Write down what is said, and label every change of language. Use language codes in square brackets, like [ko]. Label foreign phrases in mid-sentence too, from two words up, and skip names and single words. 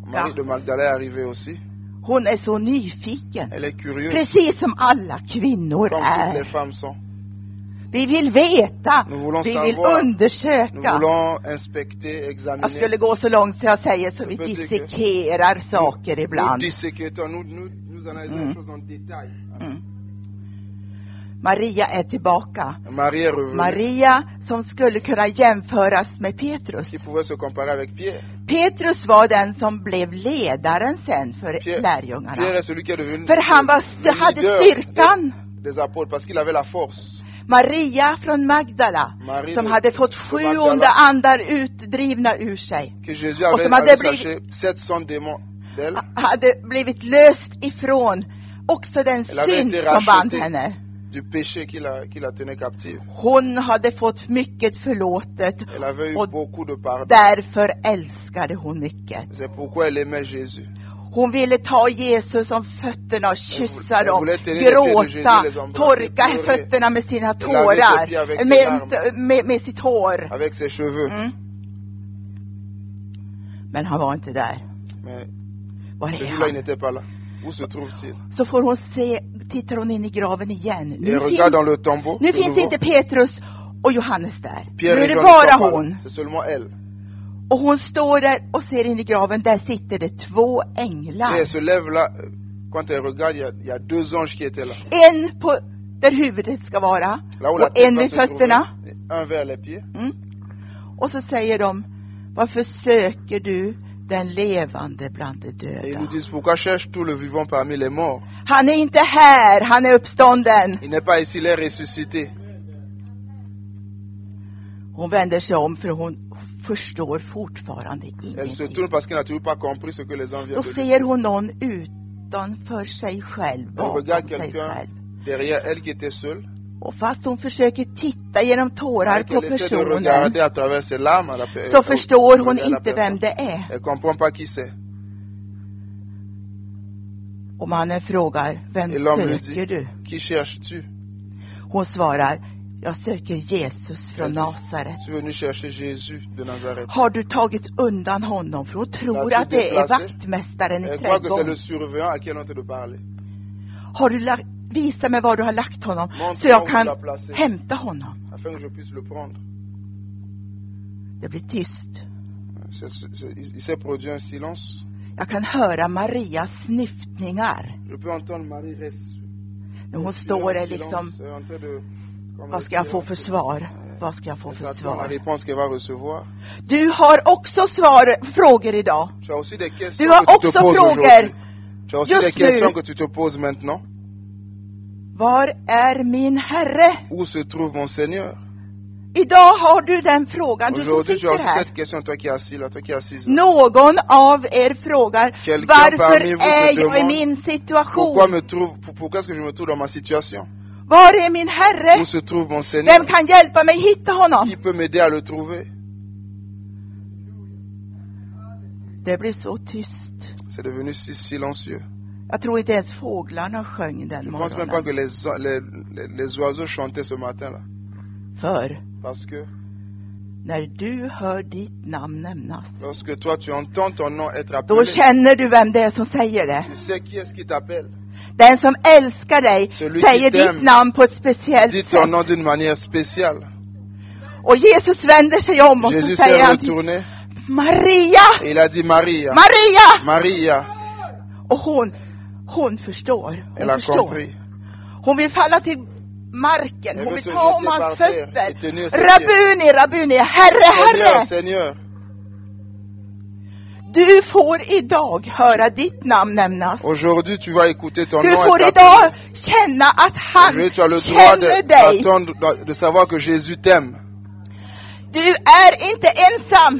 [fr] Marie de Magdala est arrivée aussi. [sv] Hon är så nyfiken. [fr] Elle est curieuse, [sv] Precis som alla kvinnor [fr] comme toutes les [sv] är. [fr] femmes sont. [sv] Vi vill veta. [fr] Nous voulons [sv] Vi vill [fr] savoir. Nous [sv] undersöka. [fr] voulons inspecter, [sv] Jag [fr] examiner. [sv] skulle gå så långt så jag säger så vi [fr] Peut-être que- [sv] dissekerar saker [fr] Nous [sv] ibland. [fr] disséquons, nous analysons les choses en détail. [sv] Mm. Maria är tillbaka. [fr] Marie est revenue, [sv] Maria som skulle kunna jämföras med Petrus. [fr] qui pouvait se comparer avec Pierre. [sv] Petrus var den som blev ledaren sen för [fr] Pierre [sv] lärjungarna. [fr] est celui qui est devenu [sv] För han hade [fr] leader [sv] styrkan. [fr] des apôtres, parce qu'il avait la force. [sv] Maria från Magdala [fr] Marie [sv] som [fr] de- [sv] hade fått [fr] de [sv] 7 [fr] Magdala. [sv] onda andar utdrivna ur sig. [fr] Que Jésus [sv] Och [fr] avait [sv] som hade [fr] chassé 700 démons d'elle. [sv] Hade blivit löst ifrån också den [fr] Elle avait [sv] synd [fr] été [sv] som band [fr] rachetée [sv] henne. [fr] du péché qui la tenait captive. [sv] Hon hade fått mycket förlåtet [fr] Elle avait eu [sv] och [fr] beaucoup de pardon. [sv] därför älskade hon mycket. [fr] C'est pourquoi elle aimait Jésus. [sv] Hon ville ta Jesus om fötterna och kyssa [fr] Elle [sv] dem, [fr] voulait tenir les pieds de Jésus, [sv] gråta, [fr] les embrasser, [sv] torka [fr] pleurer. [sv] fötterna med sina [fr] laver ses pieds [sv] tårar, [fr] avec ses larmes. [sv] med sitt hår. [fr] Avec ses cheveux. [sv] Mm. Men han var inte där. [fr] Mais [sv] Var är [fr] celui-là, il [sv] han? [fr] n'était pas là. Où se trouve-t-il? [sv] Så får hon se, tittar hon in i graven igen. [fr] Et regarde dans le tombeau. [sv] Nu [fr] de [sv] finns [fr] nouveau. [sv] inte Petrus och Johannes där. [fr] Pierre [sv] Nu är [fr] et [sv] det [fr] Jean [sv] bara [fr] ne sont pas [sv] hon. [fr] là. C'est seulement elle. [sv] Och hon står där och ser in i graven. Där sitter det 2 [fr] Et [sv] änglar. [fr] elle se lève là. Quand elle regarde, il y a 2 anges qui étaient là. [sv] En på där huvudet ska vara. [fr] Là où la [sv] Och [fr] tête [sv] en [fr] va [sv] vid [fr] se trouver. [sv] fötterna. [fr] Un vers les pieds. [sv] Och så säger de: varför söker du den levande bland de [fr] Et ils [sv] döda? [fr] nous disent, pourquoi cherche tout le vivant parmi les morts? [sv] Han är inte här, han är uppstånden. [fr] Il n'est pas ici, il est ressuscité. [sv] Hon vänder sig om för hon förstår fortfarande [fr] Elle se [sv] ingenting. [fr] tourne parce qu'elle n'a toujours pas compris ce que les anges [sv] Då [fr] viennent de [sv] ser [fr] dire. [sv] hon någon utanför sig själv, [fr] Elle [sv] bakom [fr] regarde [sv] sig [fr] quelqu'un [sv] själv. [fr] derrière elle qui était seul. [sv] Och fast hon försöker titta genom tårar [fr] Et [sv] på [fr] qu'elle essaie de [sv] personen, [fr] regarder à travers ses larmes. [sv] så förstår hon [fr] regarde la [sv] inte [fr] personne. [sv] vem det är. [fr] Elle comprend pas qui c'est. [sv] Och mannen frågar: vem [fr] Et l'homme lui [sv] söker [fr] dit, [sv] du? [fr] qui cherches-tu? [sv] Hon svarar: jag söker Jesus från Nasaret. [fr] Tu es venu chercher Jésus de Nazareth. [sv] Har du tagit undan honom? För hon tror [fr] L'as-tu [sv] att det är [fr] déplacé? [sv] vaktmästaren i [fr] Elle croit que c'est le [sv] trädgården. [fr] surveillant à qui elle est en train de parler. [sv] Har du visa mig var du har lagt honom, [fr] Montre [sv] så jag [fr] où tu [sv] kan [fr] l'as placé. [sv] hämta honom. [fr] Afin que je puisse le prendre. [sv] Det blir tyst. [fr] Il s'est produit un silence. [sv] Jag kan höra Marias snyftningar. [fr] Je peux entendre Marie [sv] När hon står där liksom: vad ska jag få för svar? Vad ska jag få för [fr] la [sv] svar? [fr] réponse qu'elle va recevoir. [sv] Du har också frågor idag. [fr] Tu as aussi des questions [sv] Du har [fr] que tu te [sv] också [fr] poses [sv] frågor [fr] aujourd'hui. Tu as aussi [sv] just [fr] des questions [sv] nu. [fr] que tu te poses maintenant. [sv] Var är min Herre? [fr] Où se trouve mon Seigneur? [sv] Idag har du den frågan, du som [fr] Aujourd'hui, tu as [sv] sitter [fr] aussi [sv] här. [fr] cette question, toi qui es assis là, toi qui es assise là. [sv] Någon av er frågar: [fr] Quelqu'un [sv] varför [fr] parmi vous [sv] är [fr] se [sv] jag i [fr] demande, [sv] min situation? [fr] Pourquoi est-ce que je me trouve dans ma situation? [sv] Var är min Herre? [fr] Où se trouve mon Seigneur? [sv] Vem kan hjälpa mig hitta honom? [fr] Qui peut m'aider à le trouver? [sv] Det blir så tyst. [fr] C'est devenu si silencieux. [sv] Jag tror inte ens fåglarna sjöng den [fr] Je ne pense même pas que [sv] morgonen. [fr] les oiseaux chantaient ce matin-là. [sv] För [fr] Parce que [sv] när du hör ditt namn nämnas, [fr] lorsque toi tu entends ton nom être [sv] då [fr] appelé, [sv] känner du vem det är som säger det. [fr] tu sais qui est-ce qui t'appelle. [sv] Den som älskar dig [fr] Celui [sv] säger [fr] qui t'aime [sv] ditt namn på ett speciellt [fr] Dis ton [sv] sätt. [fr] nom d'une manière spéciale. [sv] Och Jesus vänder sig om och så [fr] Jésus [sv] säger [fr] s'est [sv] han till [fr] retourné [sv] Maria! [fr] et il a dit Maria. [sv] Maria! [fr] Maria. [sv] Och hon förstår. [fr] Elle a compris. [sv] Hon vill falla till marken. [fr] Elle [sv] Hon [fr] veut [sv] vill [fr] se [sv] ta om [fr] jeter [sv] hans [fr] par terre [sv] fötter. [fr] et tenir ses [sv] Rabuni, Rabuni, Herre, [fr] Seigneur, [sv] Herre. [fr] Seigneur. [sv] Du får idag höra ditt namn nämnas. [fr] Aujourd'hui, tu vas écouter ton [sv] Du [fr] nom [sv] får [fr] être [sv] idag [fr] appelé. [sv] känna att han [fr] Aujourd'hui, tu as le droit [sv] känner dig. [fr] de savoir que Jésus t'aime. [sv] Du är inte ensam.